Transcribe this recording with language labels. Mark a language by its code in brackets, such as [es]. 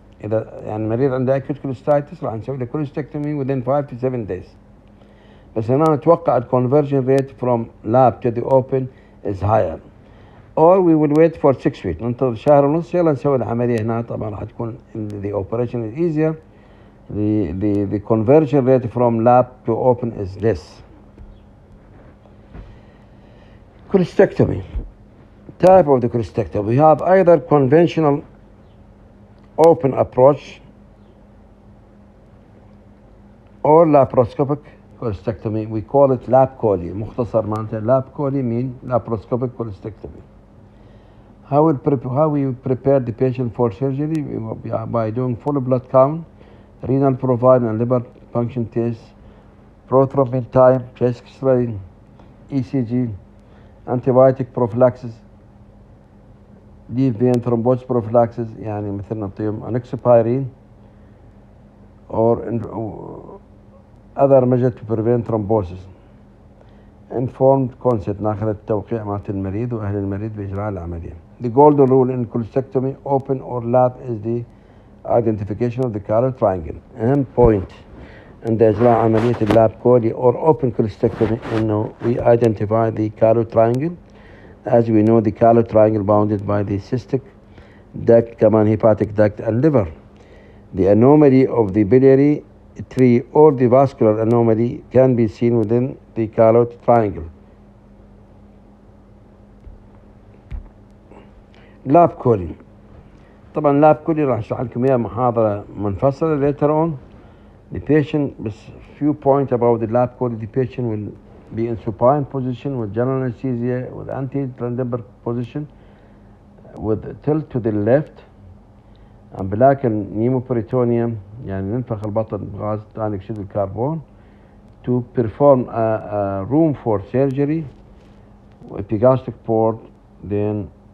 [ar] إذا يعني المريض عنده [en] acute cholecystitis [ar] راح نسوي له [en] cholecystectomy within 5 to 7 days. [ar] بس هنا نتوقع ال [en] conversion rate from lap to the open is higher. Or we will wait for 6 weeks. [ar] ننتظر شهر ونص يلا نسوي العملية هنا. طبعا راح تكون [en] the operation is easier. The conversion rate from lap to open is less. Cholecystectomy. Type of the cholecystectomy. We have either conventional open approach or laparoscopic cholecystectomy. We call it lap chole. [ar] مختصر معناته [en] lap chole mean laparoscopic cholecystectomy. How we prepare the patient for surgery? By doing full blood count, renal profile and liver function tests, prothrombin time, chest X-ray, ECG, antibiotic prophylaxis, deep vein thrombosis prophylaxis [ar] يعني مثل نعطيهم [en] enoxaparin or other measures to prevent thrombosis. Informed consent [ar] ناخذ التوقيع مالت المريض وأهل المريض بإجراء العملية. [en] The golden rule in cholecystectomy, open or lap, is the identification of the calloid triangle. أهم point [ar] عند إجراء عملية اللاب كولي [en] or open cholecystectomy إنه we identify the calloid triangle. As we know, the calloid triangle bounded by the cystic duct, كمان hepatic duct and liver. The anomaly of the biliary tree or the vascular anomaly can be seen within the calloid triangle. Lap chole. [ar] طبعا لاب كولي راح اشرح لكم اياه محاضرة منفصلة [en] later on. The patient, few points about the lap chole. The patient will be in supine position with general anesthesia, with anti-Trendelenburg position, with tilt to the left, umbilical pneumoperitoneum, [ar] يعني ننفخ البطن بغاز ثاني أكسيد الكربون, [en] to perform a room for surgery, epigastric port, then